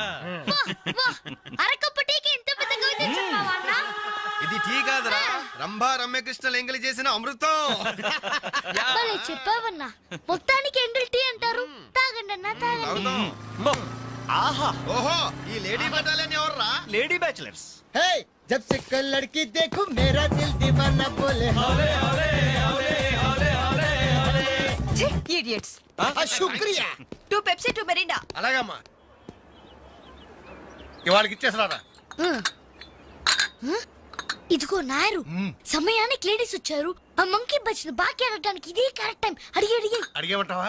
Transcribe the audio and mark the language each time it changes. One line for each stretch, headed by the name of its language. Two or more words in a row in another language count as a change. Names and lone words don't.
Telugu: అరకప్పు టీకి ఇంత పెద్ద కవిత చెప్పావా అన్న? ఇది టీ కాదురా, రంభా రమ్యకృష్ణ ఎంగిలి చేసిన అమృతం. భలే చెప్పావన్నా. మొత్తానికి ఎంగిల్ టీ అంటారు. తాగండి అన్న, తాగండి. ఆహా ఓహో, ఈ లేడీ బటాలియన్ ఎవర్రా? లేడీ బ్యాచిలర్స్.
Hindi: हे जब से कल लड़की देखूं मेरा दिल दीवाना बोले हौले हौले हौले हौले हौले हौले.
Telugu: ఇడియట్స్. శుక్రియా. 2 పెప్సీ 2 మెరిండా. అలాగమ్మా, ఇవాళకి ఇచ్చేసరారా. ఇదిగో నాయరు సమయానికి లేడీస్ వచ్చారు. ఆ మంకీ బచ్చిన బాకీ అడగడానికి ఇదే కరెక్ట్ టైం. అడిగి అడిగి అడిగేమంటావా?